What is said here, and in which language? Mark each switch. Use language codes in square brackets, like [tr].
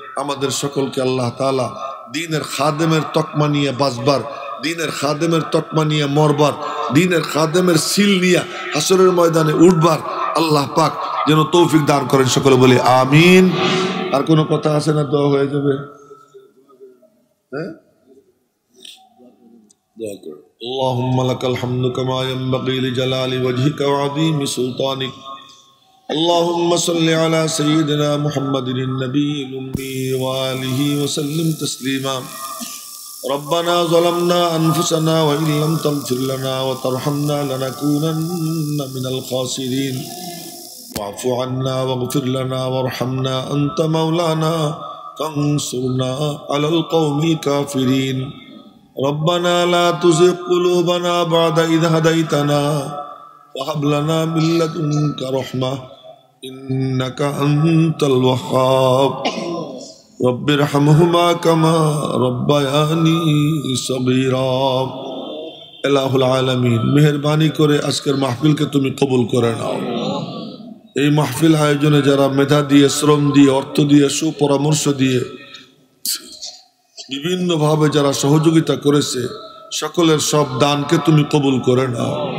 [bn] আমাদের সকলকে আল্লাহ তাআলা দ্বীনের খাদেমের তকমা নিয়ে বাঁচবার, দ্বীনের খাদেমের তকমা নিয়ে মরবার, দ্বীনের খাদেমের সিল নিয়ে হাসরের ময়দানে উঠবার আল্লাহ পাক যেন তৌফিক দান করেন। সকলে বলি আমিন। আর কোনো কথা আছে না? দোয়া হয়ে যাবে। হ্যাঁ, দোয়া করুন। [ar] আল্লাহুম্মা লাকাল হামদু কামা ইয়ানবাগি লিজালালি ওয়াজহিকা ওয়া আযীমি সুলতানিক। اللهم صل على سيدنا محمد النبي الأمي وآله وسلم تسليما. ربنا ظلمنا أنفسنا وإن لم تغفر لنا وترحمنا لنكونن من الخاسرين. واعف عنا واغفر لنا وارحمنا أنت مولانا فانصرنا على القوم الكافرين. ربنا لا تزغ قلوبنا بعد إذ هديتنا وهب لنا من لدنك رحمة إنك أنت الوهاب. رب ارحمهما كما ربياني صغيرا. [bn] ইলাহুল আলামিন, মেহেরবানি করে আজকের মাহফিলকে তুমি কবুল করে নাও। এই মাহফিল আয়োজনে যারা মেধা দিয়ে, শ্রম দিয়ে, অর্থ দিয়ে, সুপরামর্শ দিয়ে, বিভিন্নভাবে যারা সহযোগিতা করেছে, সকলের সব দানকে তুমি কবুল করে নাও।